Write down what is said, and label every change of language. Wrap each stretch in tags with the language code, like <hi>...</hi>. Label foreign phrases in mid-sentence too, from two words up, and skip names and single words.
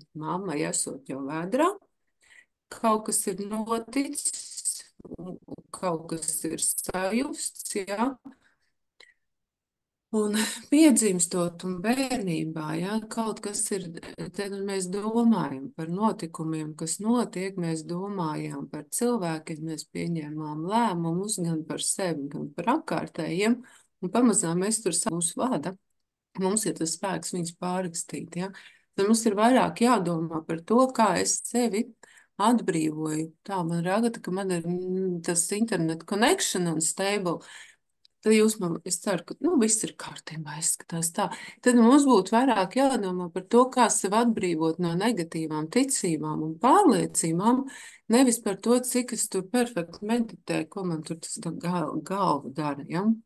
<lv>Mammai esot jau vēdrā, kaut kas ir noticis, kaut kas ir sajusts, ja, un piedzimstot un bērnībā, ja, kaut kas ir, tad mēs domājam par notikumiem, kas notiek, mēs domājam par cilvēkiem, mēs pieņēmām lēmumus gan par sevi, gan par apkārtējiem, un pamazām mēs tur mūs vada. Mums ir tas spēks viņus pārrakstīt, ja. Tad mums ir vairāk jādomā par to, kā es sevi atbrīvoju. Tā man ragata, ka man ir tas</lv> <en>internet connection unstable.</en> <lv>Tad es ceru, ka viss ir kārtībā, izskatās tā. Tad mums būtu vairāk jādomā par to, kā sevi atbrīvot no negatīvām ticībām un pārliecībām, nevis par to, cik es tur perfekti meditēju, ko man tur tas galva dara, ja?</lv>